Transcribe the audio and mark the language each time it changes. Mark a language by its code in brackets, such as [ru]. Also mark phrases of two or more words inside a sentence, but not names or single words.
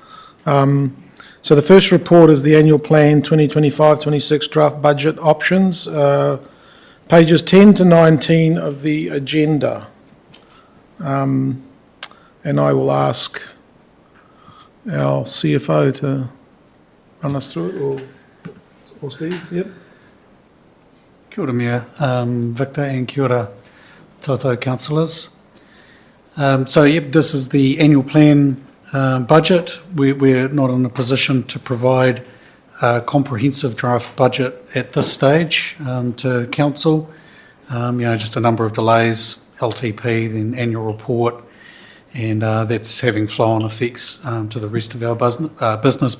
[en] So the first report is the annual plan 2025-26 draft budget options. Pages 10 to 19 of the agenda. And I will ask our CFO to run us through it, or Steve. Yep. [mi] Kia ora mea, Victor, and kia ora tātou councillors. [en] This is the annual plan budget. We're not in a position to provide a comprehensive draft budget at this stage to council. Just a number of delays, LTP, then annual report, and that's having flow-on effects to the rest of our business.